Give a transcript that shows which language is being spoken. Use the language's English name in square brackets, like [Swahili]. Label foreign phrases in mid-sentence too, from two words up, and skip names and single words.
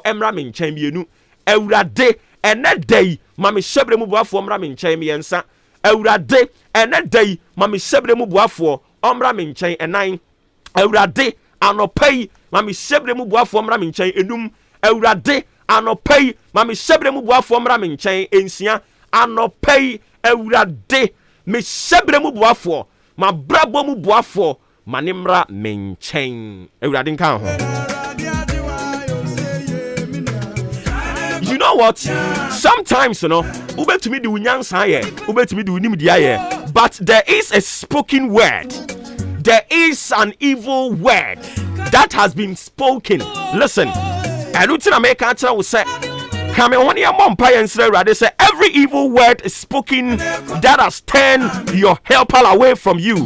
[Akan] emra me nkyɛn mienu Awurade ene dai mami sebre mu buafo omra me nkyɛn miensa Awurade ene dai mami sebre mu buafo omra me nkyɛn enan Awurade anɔpɛi mami sebre mu buafo omra me nkyɛn enum Awurade anɔpɛi mami sebre mu buafo omra me nkyɛn ensia anɔpɛi Awurade me sebre mu buafo ma brabo mu buafo manimra me nkyɛn Awurade nkan ho. [English] You know what? Sometimes, [Akan] ubetumi di unyansa ye, ubetumi di unimdia ye, [English] but there is a spoken word. There is an evil word that has been spoken. Listen, Elutina Meka will say, come on, your mom, they say every evil word is spoken that has turned your helper away from you.